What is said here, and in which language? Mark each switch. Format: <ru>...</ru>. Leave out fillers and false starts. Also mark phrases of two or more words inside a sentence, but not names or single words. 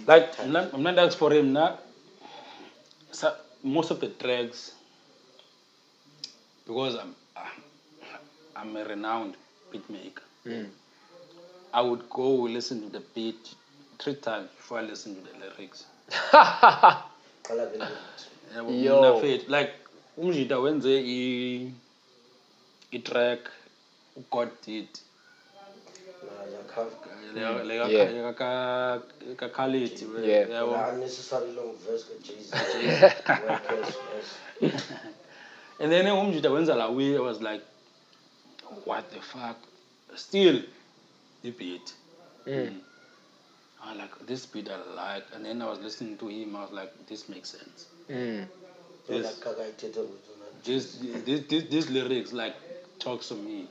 <en>Like, I'm not asking for him now. So most of the tracks, because I'm a renowned beat maker, I would go listen to the beat 3 times before I listen to the lyrics. Yo. Like,</en> <zu>umjita wenze i-track God did.</zu> <en>Khalid. Unnecessary long verse with Jesus. And then</en> <zu>umjita wenza la</zu> <en>way, I was like, what the fuck? Still the beat. I like this beat, I like, and then I was listening to him, I was like, this makes sense. These lyrics like talks to me.</en>